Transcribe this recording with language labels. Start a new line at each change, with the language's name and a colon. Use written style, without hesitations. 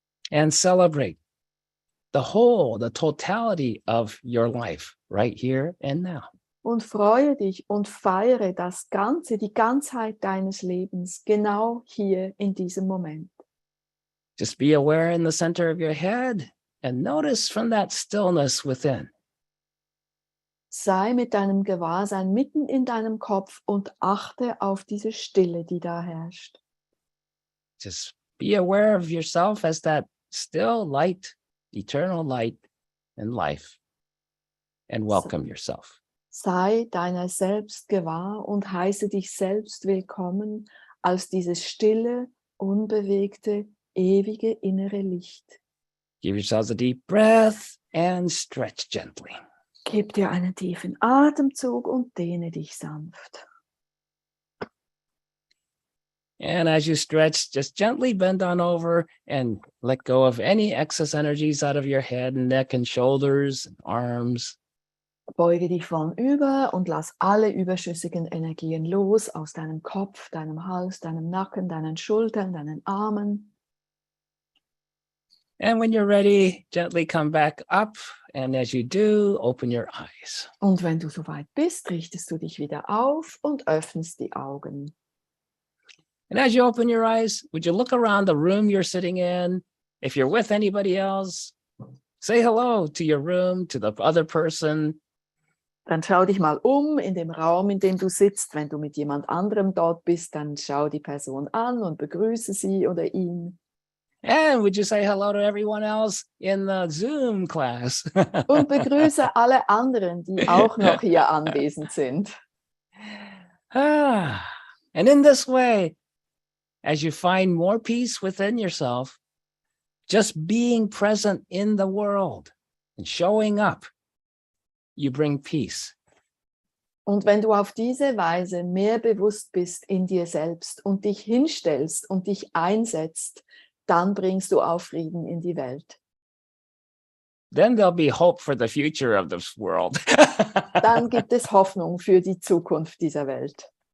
English: And celebrate the whole, the totality of your life right here and now.
German: Und freue dich und feiere das Ganze, die Ganzheit deines Lebens, genau hier in diesem Moment.
English: Just be aware in the center of your head and notice from that stillness within.
German: Sei mit deinem Gewahrsein mitten in deinem Kopf und achte auf diese Stille, die da herrscht.
English: Just be aware of yourself as that still light, eternal light in life, and welcome yourself.
German: Sei deiner selbst gewahr und heiße dich selbst willkommen als dieses stille, unbewegte, ewige innere Licht.
English: Give yourselves a deep breath and stretch gently.
German: Gib dir einen tiefen Atemzug und dehne dich sanft.
English: And as you stretch, just gently bend on over and let go of any excess energies out of your head and neck and shoulders and arms.
German: Beuge dich vornüber und lass alle überschüssigen Energien los aus deinem Kopf, deinem Hals, deinem Nacken, deinen Schultern, deinen Armen.
English: And when you're ready, gently come back up. And as you do, open your eyes.
German: Und wenn du soweit bist, richtest du dich wieder auf und öffnest die Augen.
English: And as you open your eyes, would you look around the room you're sitting in? If you're with anybody else, say hello to your room, to the other person.
German: Dann schau dich mal in dem Raum, in dem du sitzt. Wenn du mit jemand anderem dort bist, dann schau die Person an und begrüße sie oder ihn.
English: And would you say hello to everyone else in the Zoom class?
German: Und begrüße alle anderen, die auch noch hier anwesend sind.
English: And in this way, as you find more peace within yourself, just being present in the world and showing up, you bring peace.
German: Und wenn du auf diese Weise mehr bewusst bist in dir selbst und dich hinstellst und dich einsetzt, dann bringst du auch Frieden in die Welt.
English: Then there'll be hope for the future of this world.
German: Dann gibt es Hoffnung für die Zukunft dieser Welt.